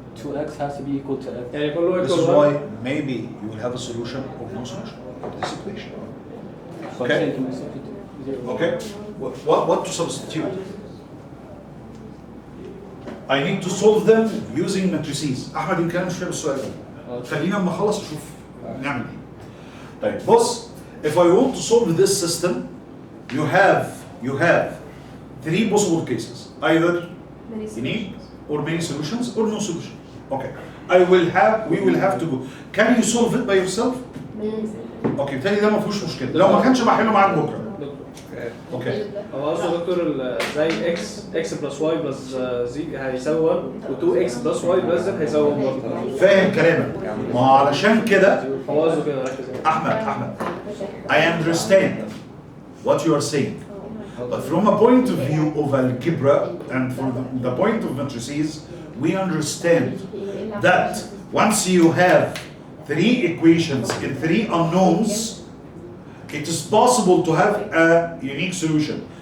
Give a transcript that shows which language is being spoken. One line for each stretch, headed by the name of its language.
English: 2x has to be equal to x.
Arabic: يعني كله
English: This is why maybe you will have a solution or no solution for this equation. So Okay. I'm saying can we substitute 0? Okay? What to substitute? I need to solve them using matrices.
Arabic: أحمد يمكن أنا مش فاهم السؤال ده. خلينا أما أخلص أشوف نعمل إيه. طيب بص
English: if I want to solve this system you have three possible cases either unique or many solutions or no solution. Okay. We will have to go. Can you solve it by yourself?
Arabic: اوكي بالتالي ده ما فيهوش مشكله، لو ما كانش بحله معاك بكره. اوكي هو قصده دكتور زي اكس بلس واي بلس زي هيساوي 1 و2 اكس بلس واي بلس زد هيساوي 1 برضه. فاهم كلامك، ما هو علشان كده هو قصده كده ركز.
English: احمد I understand what you are saying, but from a point of view of algebra and from the point of matrices we understand that once you have three equations in three unknowns, it is possible to have a unique solution.